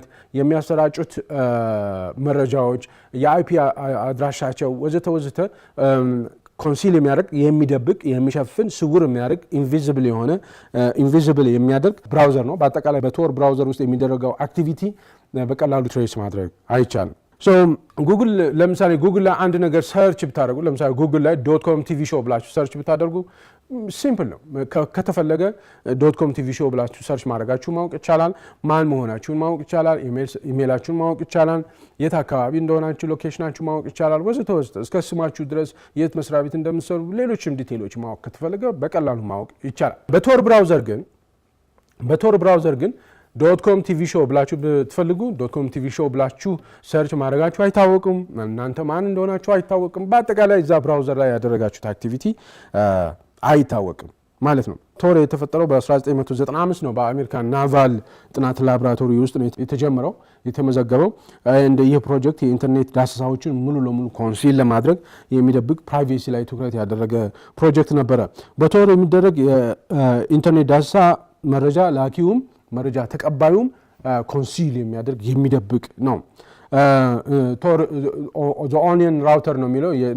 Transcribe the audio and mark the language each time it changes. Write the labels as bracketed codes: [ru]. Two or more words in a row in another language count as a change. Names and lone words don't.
[am] የሚያሰራጩት መረጃዎች፣ የአይፒ አድራሻቸው ወዘተ ወዘተ ኮንሲል የሚያደርግ የሚደብቅ፣ የሚሸፍን፣ ስውር የሚያደርግ ኢንቪዚብል የሚያደርግ ብራውዘር ነው። በአጠቃላይ በቶር ብራውዘር ውስጥ የሚደረገው አክቲቪቲ በቀላሉ ትሬስ ማድረግ አይቻልም። ጉግል ለምሳሌ ጉግል ላይ አንድ ነገር ሰርች ብታደርጉ ለምሳሌ ጉግል ላይ .com [en] TV show [am] ብላችሁ ሰርች ብታደርጉ ሲምፕል ነው። ከተፈለገ .com [en] TV show [am] ብላችሁ ሰርች ማድረጋችሁ ማወቅ ይቻላል። ማን መሆናችሁን ማወቅ ይቻላል። ኢሜይላችሁን ማወቅ ይቻላል። የት አካባቢ እንደሆናችሁ ሎኬሽናችሁ ማወቅ ይቻላል። ወዘተ ወዘተ እስከ ስማችሁ ድረስ የት መስሪያ ቤት እንደምትሰሩ ሌሎችም ዲቴይሎች ማወቅ ከተፈለገ በቀላሉ ማወቅ ይቻላል። በቶር ብራውዘር ግን .com [en] TV show [am] ብላችሁ ብትፈልጉ .com [en] TV show [am] ብላችሁ ሰርች ማድረጋችሁ አይታወቅም። እናንተ ማን እንደሆናችሁ አይታወቅም። በአጠቃላይ እዛ ብራውዘር ላይ ያደረጋችሁት አክቲቪቲ አይታወቅም ማለት ነው። ቶር የተፈጠረው በ1995 ነው። በአሜሪካ ናቫል ጥናት ላቦራቶሪ ውስጥ ነው የተጀመረው የተመዘገበው። እንደ ይህ ፕሮጀክት የኢንተርኔት ዳሰሳዎችን ሙሉ ለሙሉ ኮንሲል ለማድረግ የሚደብቅ ፕራይቬሲ ላይ ትኩረት ያደረገ ፕሮጀክት ነበረ። በቶር የሚደረግ የኢንተርኔት ዳሰሳ መረጃ ላኪውም መረጃ ተቀባዩም ኮንሲል የሚያደርግ የሚደብቅ ነው። [en] onion router [am] ነው የሚለው